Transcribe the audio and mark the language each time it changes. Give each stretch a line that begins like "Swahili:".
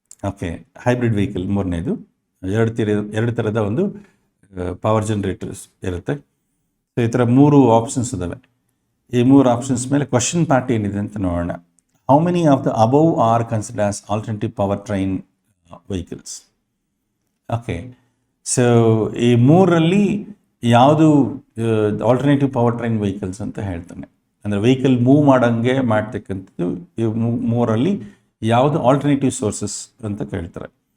Kannada: Okay, hybrid vehicle ಮೂರನೇದು. ಎರಡು ಥರದ ಒಂದು ಪವರ್ ಜನರೇಟರ್ಸ್ ಇರುತ್ತೆ. ಸೊ ಈ ಥರ ಮೂರು ಆಪ್ಷನ್ಸ್ ಇದ್ದಾವೆ. ಈ ಮೂರು ಆಪ್ಷನ್ಸ್ ಮೇಲೆ ಕ್ವಶನ್ ಪಾರ್ಟ್ ಏನಿದೆ ಅಂತ ನೋಡೋಣ.
English: How many of the above are considered as alternative powertrain vehicles?
Kannada: Okay, so ಈ ಮೂರಲ್ಲಿ ಯಾವುದು ಆಲ್ಟರ್ನೇಟಿವ್ ಪವರ್ ಟ್ರೈನ್ ವೆಹಿಕಲ್ಸ್ ಅಂತ ಹೇಳ್ತಾನೆ. ಅಂದರೆ ವೆಹಿಕಲ್ ಮೂವ್ ಮಾಡೋಂಗೆ ಮಾಡ್ತಕ್ಕಂಥದ್ದು ಈ ಮೂರಲ್ಲಿ ಯಾವುದು ಆಲ್ಟರ್ನೇಟಿವ್ ಸೋರ್ಸಸ್ ಅಂತ ಕೇಳ್ತಾರೆ.